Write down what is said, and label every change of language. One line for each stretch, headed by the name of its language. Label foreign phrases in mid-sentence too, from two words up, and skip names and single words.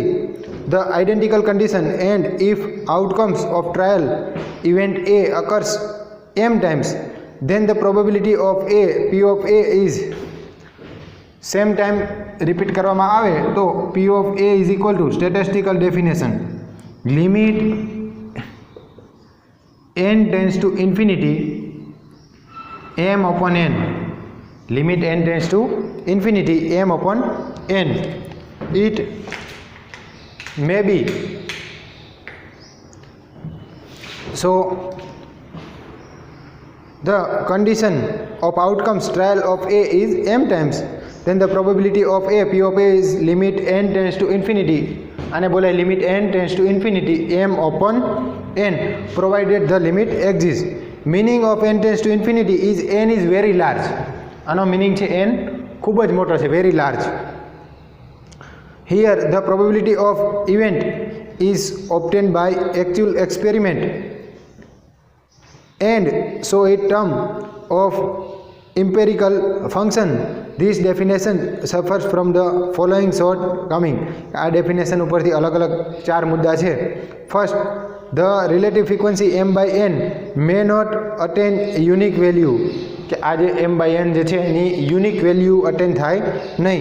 English: the identical condition and if outcomes of trial event A occurs m times, then the probability of A, P of A is same time repeat
Gujarati: કરવામાં આવે તો
English: P of A is equal to statistical definition limit n tends to infinity m upon n. Limit n tends to infinity m upon n. It may be so the condition of outcomes trial of A is m times, then the probability of A, P of A is limit n tends to infinity.
Gujarati: આને બોલે
English: limit n tends to infinity m upon n provided the limit exists. Meaning of n tends to infinity is n is very large.
Gujarati: આનો meaning છે n ખૂબ જ મોટો છે,
English: very large. Here the probability of event is obtained by actual experiment and so a term of empirical function this definition suffers from the following short coming.
Gujarati: આ ડેફિનેશન ઉપરથી અલગ અલગ 4 મુદ્દા છે.
English: First, the relative frequency m/n may not attain unique value,
Gujarati: કે આ જે m/n જે છે એની
English: unique value attain
Gujarati: થાય નહીં.